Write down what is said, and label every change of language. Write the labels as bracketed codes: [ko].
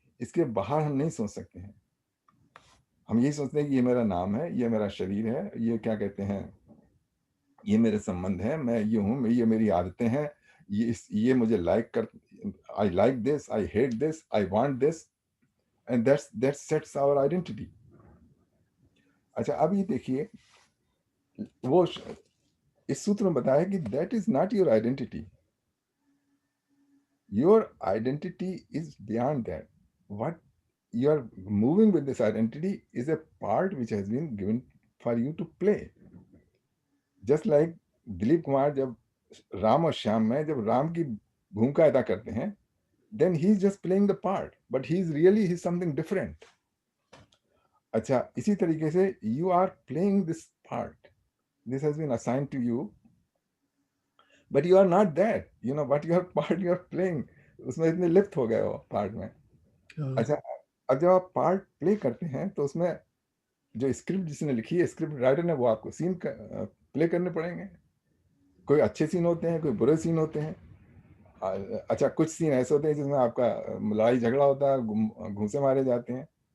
[hi] इसके बाहर हम नहीं सोच सकते हैं। हम यही सोचते हैं कि ये मेरा नाम है, ये मेरा शरीर है, ये क्या कहते हैं, ये मेरे संबंध है, मैं ये हूँ, ये मेरी आदतें हैं, ये मुझे लाइक कर, [en] I like this, I hate this, I want this, and that sets our identity. [hi] अच्छा, अब ये देखिए, वो इस सूत्र में बताया कि [en] That is not your identity, your identity is beyond that. What you are moving with this identity is a part which has been given for you to play. Just like Dilip Kumar [hi] जब राम और श्याम में जब राम की भूमिका अदा करते हैं, [en] then he is just playing the part, but he is really he's something different. [hi] अच्छा, इसी तरीके से [en] you are playing this part, this has been assigned to you, but you are not that, you know what your part you are playing, [hi] उसमें इतने लिप्त हो गए हो पार्ट में। अच्छा, अब जब आप पार्ट प्ले करते हैं तो उसमें जो स्क्रिप्ट जिसने लिखी है, स्क्रिप्ट राइटर ने, वो आपको सीन प्ले करने पड़ेंगे। कोई अच्छे सीन होते हैं, कोई बुरे सीन होते हैं। अच्छा, कुछ सीन ऐसे होते हैं जिसमें आपका लड़ाई झगड़ा होता है, घूंसे मारे जाते हैं।